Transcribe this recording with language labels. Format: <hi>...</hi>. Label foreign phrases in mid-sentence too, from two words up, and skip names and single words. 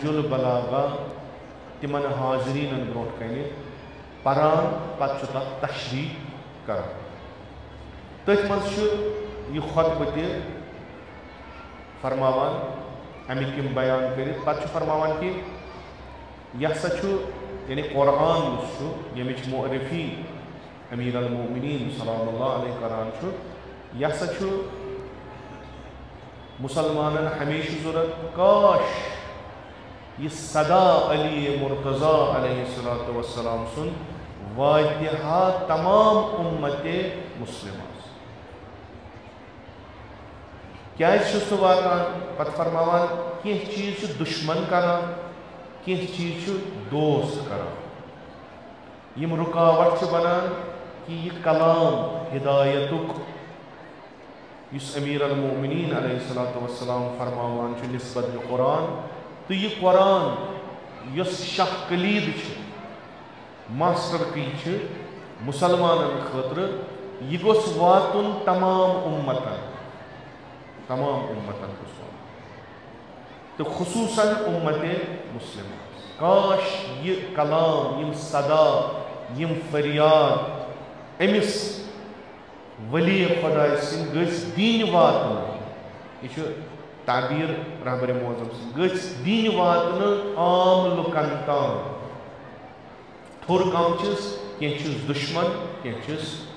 <ks>البلاغہ تِمن حاضریٖنن برونٛٹھ کنہِ پران پتہٕ چھُ تتھ تشریح کران تٔتھۍ منٛز چھُ یہ خطبہ تہِ فرماوان امیِکۍ یِم بیان کٔرِتھ پتہٕ چھُ فرماوان کہ یہِ ہسا چھُ یعنی قرآن یُس چھُ ییٚمِچ معرفی امیر المؤمنین</ks> <ar>سلام اللہ علیہ</ar> <ks>کران چھُ یہِ ہسا چھُ مسلمانن ہمیشہ ضرورت کاش یہ صدا علی مرتضیٰ</ks> <ar>علیہ السلام</ar> <ks>سن واتحہ تمام امت مسلمہ کیازِ چھُ سُہ واتان پتہٕ فرماوان کینٛہہ چیٖز چھُ دُشمن کران کینٛہہ چیٖز چھُ دوست کران یِم رُکاوٹ چھِ بنان کہ یہ کلام ہدایتُک یُس امیر المؤمنین</ks> <ar>علیہ السلام</ar> <ks>فرماوان چھُ نسبت قرآن تو یہ قرآن یُس شاہ کلید چھُ</ks> <en>master key</en> <ks>چھُ مسلمانن خٲطرٕ یہ گوٚژھ واتُن تمام امتن گوٚژھ واتُن تہٕ خصوٗصاً امت مسلمہ کاش یہ کلام یم صدا یم فریاد امس ولی خدائے سن گژھِ دِنۍ واتنہٕ یہ چھُ تعبیر رہبر معظم سن گژھِ دِنۍ واتنہٕ عام لُکن تام تھوٚر کم چھِس کینٛہہ چھِس دُشمن کینٛہہ چھِس</ks>